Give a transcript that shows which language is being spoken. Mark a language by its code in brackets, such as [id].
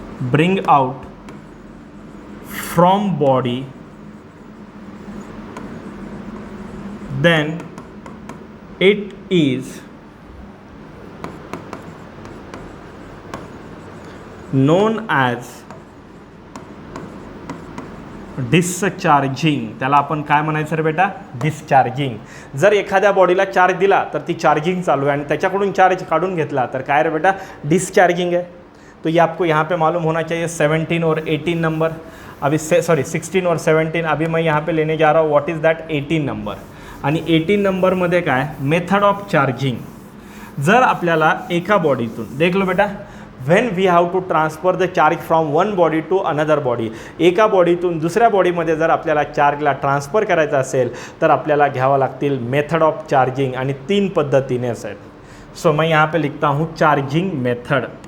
[en] bring out from body then it is known as discharging. [mr] त्याला आपण काय म्हणायचं रे बेटा डिस्चार्जिंग. जर एखाद्या बॉडीला चार्ज दिला तर ती चार्जिंग चालू है आणि त्याच्याकडून चार्ज काढून घेतला तर काय रे बेटा डिस्चार्जिंग है. [hi] तो ये आपको यहाँ पे मालूम होना चाहिए. 17 और 18 नंबर अभी 16 और 17 अभी मैं यहाँ पे लेने जा रहा हूँ. [en] What is that 18 number. [mr] आणि 18 नंबरमध्ये काय मेथड ऑफ चार्जिंग. जर आपल्याला एका बॉडीतून [hi] देख लो बेटा [en] when we have to transfer the charge from one body to another body. [mr] एका बॉडीतून दुसऱ्या बॉडीमध्ये जर आपल्याला चार्जला ट्रान्सफर करायचा असेल तर आपल्याला घ्यावं लागतील मेथड ऑफ चार्जिंग आणि 3 पद्धतीने आहेत. [hi] सो मैं यहाँ पे लिखता हूँ चार्जिंग मेथड.